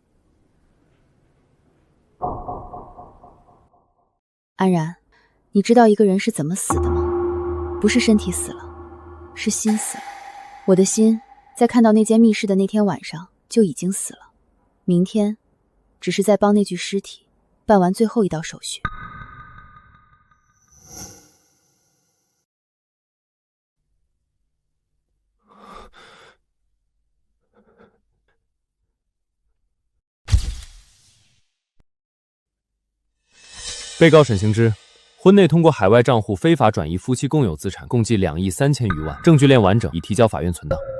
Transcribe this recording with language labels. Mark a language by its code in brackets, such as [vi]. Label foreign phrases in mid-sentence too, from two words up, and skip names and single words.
[zh] 安然，你知道一個人是怎麼死的嗎？不是身體死了，是心死了。我的心在看到那間密室的那天晚上就已經死了，明天只是在幫那具屍體辦完最後一道手續。被告沈行之，婚內通過海外賬戶非法轉移夫妻共有資產共計2億3千餘萬，證據鏈完整，已提交法院存檔。